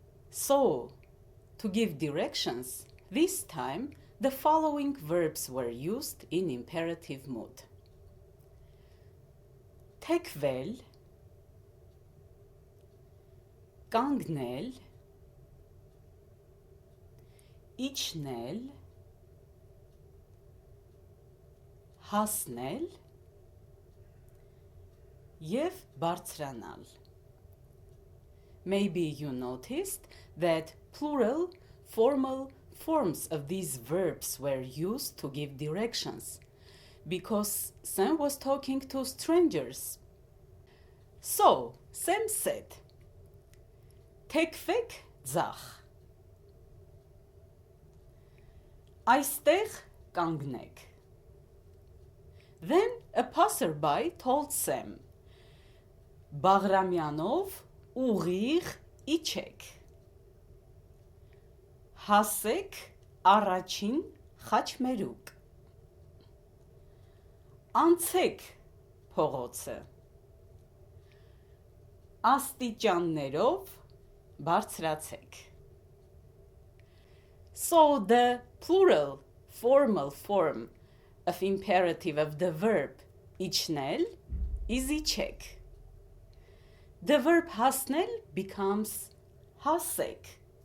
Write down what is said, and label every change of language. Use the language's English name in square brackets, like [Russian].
[English] So, to give directions, this time the following verbs were used in imperative mood. [Armenian] Թեքվել, կանգնել, իջնել, հասնել և բարձրանալ. [English] Maybe you noticed that plural, formal forms of these verbs were used to give directions, because Sam was talking to strangers. So, Sam said, [Armenian] Թեքվեք ձախ. Այստեղ կանգնեք. [English] Then a passerby told Sam, [Armenian] Բաղրամյանով ուղիղ իջեք. Հասեք առաջին խաչմերուկ. Անցեք փողոցը. Աստիճաններով բարձրացեք. [English] So the plural formal form of imperative of the verb իջնել is իջեք. The verb հասնել becomes հասեք.